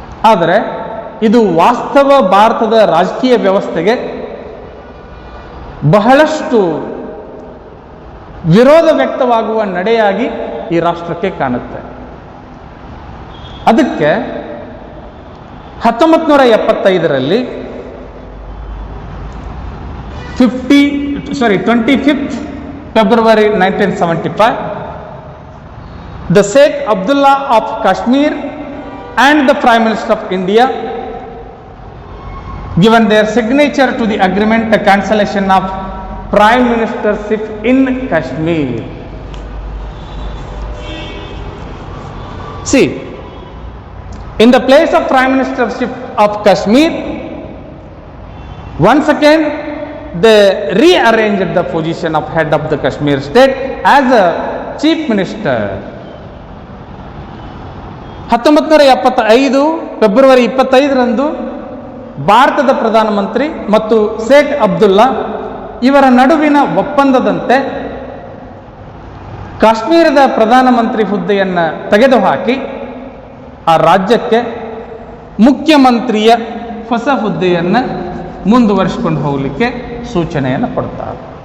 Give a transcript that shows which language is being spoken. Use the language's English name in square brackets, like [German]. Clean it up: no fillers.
[Kannada] ಆದರೆ ಇದು ವಾಸ್ತವ ಭಾರತದ ರಾಜಕೀಯ ವ್ಯವಸ್ಥೆಗೆ ಬಹಳಷ್ಟು ವಿರೋಧ ವ್ಯಕ್ತವಾಗುವ ನಡೆಯಾಗಿ ಈ ರಾಷ್ಟ್ರಕ್ಕೆ ಕಾಣುತ್ತೆ. ಅದಕ್ಕೆ 1975ರಲ್ಲಿ [English] 25th February 1975, the Sheikh Abdullah of Kashmir and the Prime Minister of India given their signature to the agreement, the cancellation of Prime Ministership in Kashmir. See, in the place of Prime Ministership of Kashmir, once again they rearranged the position of head of the Kashmir state as a chief minister. [Kannada] 1975 February 25ರಂದು ಭಾರತದ ಪ್ರಧಾನಮಂತ್ರಿ ಮತ್ತು ಶೇಖ್ ಅಬ್ದುಲ್ಲಾ ಇವರ ನಡುವಿನ ಒಪ್ಪಂದದಂತೆ ಕಾಶ್ಮೀರದ ಪ್ರಧಾನಮಂತ್ರಿ ಹುದ್ದೆಯನ್ನು ತೆಗೆದುಹಾಕಿ ಆ ರಾಜ್ಯಕ್ಕೆ ಮುಖ್ಯಮಂತ್ರಿಯ ಹೊಸ ಹುದ್ದೆಯನ್ನು ಮುಂದುವರಿಸಿಕೊಂಡು ಹೋಗಲಿಕ್ಕೆ ಸೂಚನೆಯನ್ನು ಕೊಡ್ತಾರೆ.